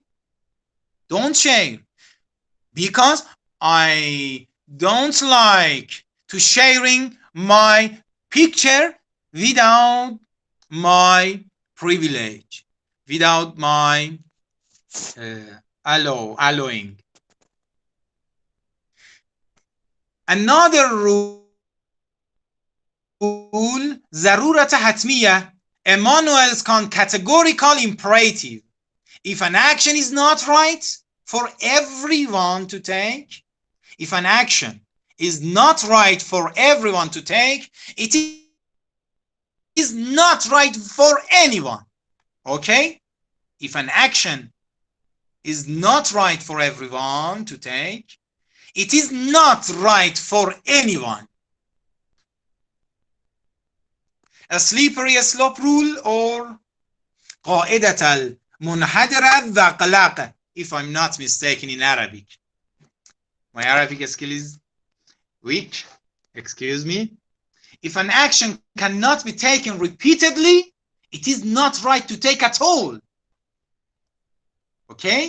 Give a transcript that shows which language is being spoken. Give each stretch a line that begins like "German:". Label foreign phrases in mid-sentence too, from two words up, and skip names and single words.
English: Don't share, because I don't like to sharing my picture without my privilege, without my allowing. Another rule,
Persian: ضرورت حتمیه,
English: Emmanuel's categorical imperative. If an action is not right for everyone to take, if an action is not right for everyone to take, it is not right for anyone. Okay? If an action is not right for everyone to take, it is not right for anyone. A slippery slope rule, or
Arabic: قاعدة المنحدرة الذقلقة,
English: if I'm not mistaken in Arabic. My Arabic skill is weak. Excuse me. If an action cannot be taken repeatedly, it is not right to take at all. Okay?